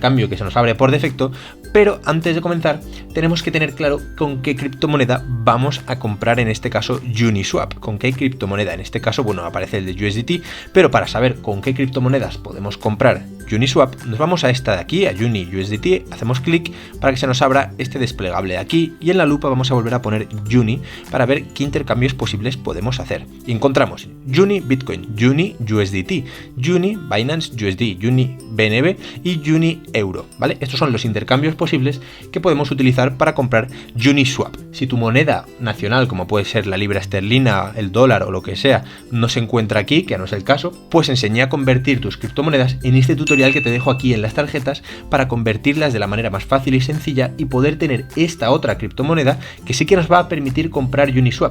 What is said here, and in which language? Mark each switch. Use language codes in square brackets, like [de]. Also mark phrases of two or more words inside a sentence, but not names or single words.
[es] que se nos abre por defecto, pero antes de comenzar tenemos que tener claro con qué criptomoneda vamos a comprar en este caso Uniswap, con qué criptomoneda, en este caso, bueno, aparece el de USDT, pero para saber con qué criptomonedas podemos comprar Uniswap, nos vamos a esta de aquí, a Uni USDT, hacemos clic para que se nos abra este desplegable de aquí y en la lupa vamos a volver a poner Uni para ver qué intercambios posibles podemos hacer. Y encontramos Uni Bitcoin, Uni USDT, Uni Binance USD, Uni BNB y Uni Euro, ¿vale? Estos son los intercambios posibles que podemos utilizar para comprar Uniswap. Si tu moneda nacional, como puede ser la libra esterlina, el dólar o lo que sea, no se encuentra aquí, que no es el caso, pues enseñé a convertir tus criptomonedas en este tutorial que te dejo aquí en las tarjetas para convertirlas de la manera más fácil y sencilla y poder tener esta otra criptomoneda que sí que nos va a permitir comprar Uniswap.